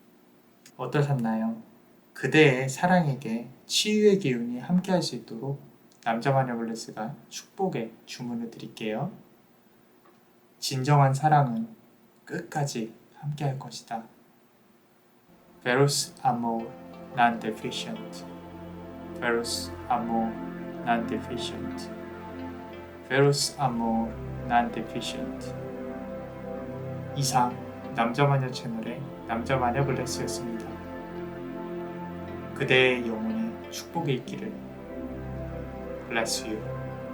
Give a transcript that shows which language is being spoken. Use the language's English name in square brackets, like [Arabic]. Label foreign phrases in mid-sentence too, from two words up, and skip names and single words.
[Korean] 어떠셨나요? 그대의 사랑에게 치유의 기운이 함께할 수 있도록 남자마녀 블레스가 축복의 주문을 드릴게요. 진정한 사랑은 끝까지 함께할 것이다. [Latin] Veros amor non deficient. Veros amor non deficient. Veros amor non deficient. [Korean] 이상 남자마녀 채널의 남자마녀 블레스였습니다. 그대의 영혼에 축복이 있기를. [English] Bless you.